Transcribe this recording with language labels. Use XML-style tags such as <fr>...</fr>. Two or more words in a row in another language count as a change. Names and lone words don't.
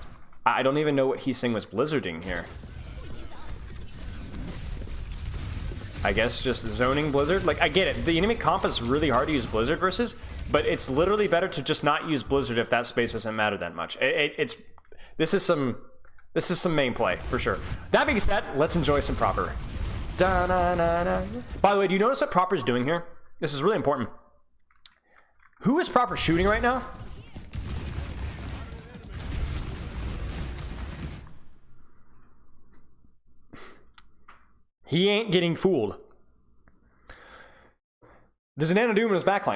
<en>I don't even know what Heesing was blizzarding here. I guess just zoning blizzard. Like, I get it. The enemy comp is really hard to use blizzard versus, but it's literally better to just not use blizzard if that space doesn't matter that much. This is some main play for sure. That being said, let's enjoy some proper. Da-na-na-na. By the way, do you notice what proper's doing here? This is really important. Who is proper shooting right now? He ain't getting fooled. There's a Nano Doom in his backline.</en>